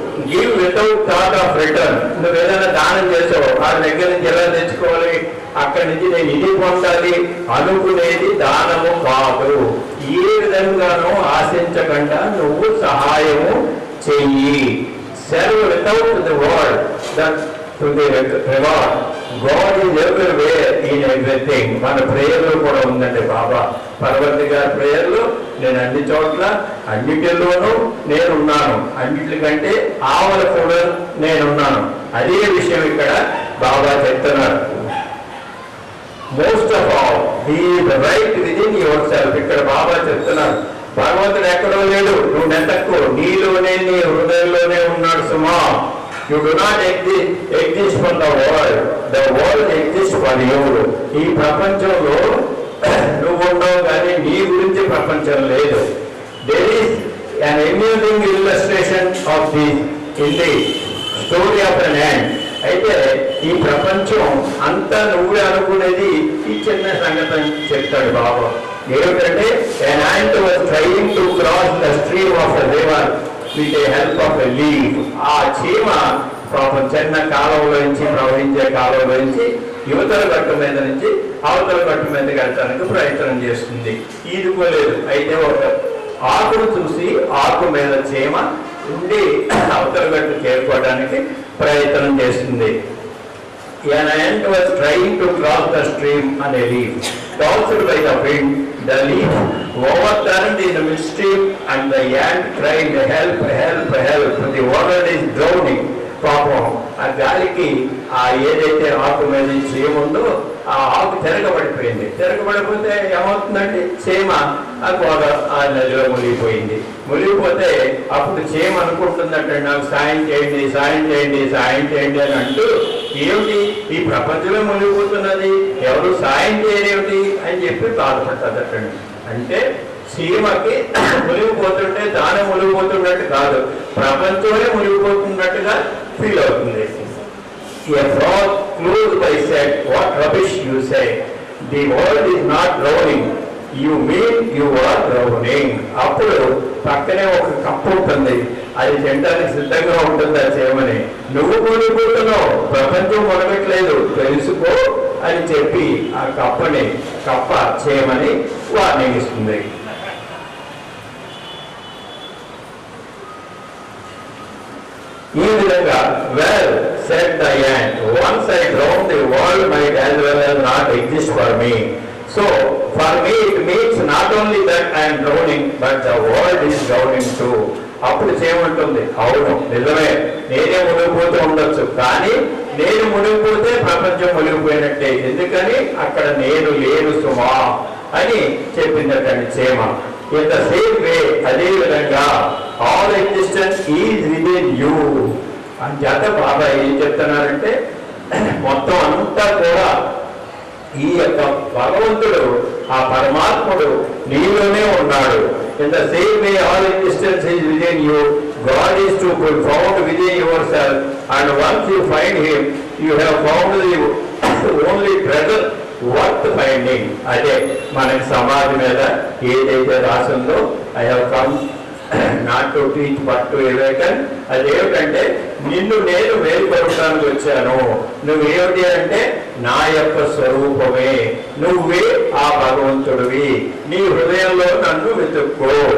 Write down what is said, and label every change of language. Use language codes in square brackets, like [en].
[en] Give without thought of return. [te] నువ్వు ఏదైనా దానం చేసావు, వాళ్ళ దగ్గర నుంచి ఎలా తెచ్చుకోవాలి, అక్కడి నుంచి నేను ఇది పొందాలి అనుకునేది దానము కాదు. ఏ విధంగానూ ఆశించకుండా నువ్వు సహాయము చెయ్యి. [en] Serve without the word that to the reward. God is everywhere in everything. [te] మన ప్రేయర్లో కూడా ఉందండి బాబా. పర్వతి గారి ప్రేయర్లో నేను అన్ని చోట్ల అన్నిటిలోనూ నేనున్నాను, అన్నిటికంటే ఆవల కూడా నేనున్నాను. అదే విషయం ఇక్కడ బాబా చెప్తున్నారు. [en] Most of all he is right within yourself. [te] ఇక్కడ బాబా చెప్తున్నారు భగవంతుడు ఎక్కడో లేడు, నువ్వు నెతక్కు, నీలోనే నీ హృదయంలోనే ఉన్నాడు సుమా. [en] You do not exist for the world exist for you. [te] ఈ ప్రపంచంలో నువ్వు ఉండవు కానీ నీ గురించి ప్రపంచం లేదు. [en] There is an amusing illustration of this in the story of an ant. [te] అయితే ఈ ప్రపంచం అంతా నువ్వే అనుకునేది ఈ చిన్న సంగతి చెప్తాడు బాబా. [en] ఏమిటంటే an ant was trying to cross the stream of a river with the help of a leaf. [te] ఆ చీమ పాపం చిన్న కాలువలో నుంచి ప్రవహించే కాలువలో నుంచి యువతల గట్టు మీద నుంచి అవతల గట్టు మీదకి వెళ్ళడానికి ప్రయత్నం చేస్తుంది, ఈదుకోలేదు. అయితే ఒక ఆకును చూసి ఆకు మీద చీమ ఉండి అవతల గట్టు చేరుకోవడానికి ప్రయత్నం చేస్తుంది. [en] An ant was trying to cross the stream on a leaf. tossed by the wind, the leaf overturned in the mischief, and the ant cried, help, help, help, the world is drowning. [te] పాపం ఆ గాలికి ఆ ఏదైతే ఆకు మీద చీమ ఉందో ఆ ఆకు తిరగబడిపోయింది. తిరగబడిపోతే ఏమవుతుందండి, చీమ ఆ గోడ ఆ నదిలో మునిగిపోయింది. మునిగిపోతే అప్పుడు చీమ అనుకుంటుందంటే నాకు సాయం చేయండి, సాయం చేయండి, సాయం చేయండి అని అంటూ, ఏమిటి ఈ ప్రపంచంలో మునిగిపోతున్నది, ఎవరు సాయం చేయరేమిటి అని చెప్పి బాధపడుతుందటండి. అంటే చీమకి మునిగిపోతుంటే తానే మునిగిపోతున్నట్టు కాదు, ప్రపంచమే మునిగిపోతున్నట్టుగా ఫీల్ అవుతుంది. [en] A frog close by said, what rubbish you say, the world is not drowning, you mean you are drowning. [te] అప్పుడు పక్కనే ఒక కప్పు ఉంటుంది, అది తినడానికి సిద్ధంగా ఉంటుంది ఆ చీమని. నువ్వు మునిగిపోతున్నావు, ప్రపంచం మునగట్లేదు తెలుసుకో అని చెప్పి ఆ కప్ప చీమని వార్నింగ్ ఇస్తుంది. ఈ విధంగా [en] Well said the ant, once I drown, the world might as well as not exist for me. So for me it means not only that I am drowning, but the world is drowning too. [te] అప్పుడు చేయమంటుంది, అవును నిజమే, నేనే మునిగిపోతూ ఉండొచ్చు, కానీ నేను మునిగిపోతే ప్రపంచం మునిగిపోయినట్టే, ఎందుకని అక్కడ నేను లేను సుమా అని చెప్పిందటండి చీమ. [en] In the same way, [te] అదే విధంగా [en] all existence is within you. [te] అంచేత బాబా ఏం చెప్తున్నారంటే మొత్తం అంతా కూడా ఈ యొక్క భగవంతుడు ఆ పరమాత్ముడు నీలోనే ఉన్నాడు. [en] In the same way all existence is within you. God is to be found within yourself, and once you find him, you have found the only treasure worth finding. [te] అదే మనకి సమాధి మీద ఏదైతే రాసిందో [en] I have come not to teach but to awaken, [te] అదేమిటంటే నిన్ను నేను మేలుకొల్పడానికి వచ్చాను. నువ్వేమిటి అంటే నా యొక్క స్వరూపమే, నువ్వే ఆ భగవంతుడివి, నీ హృదయంలో నన్ను వెతుక్కో.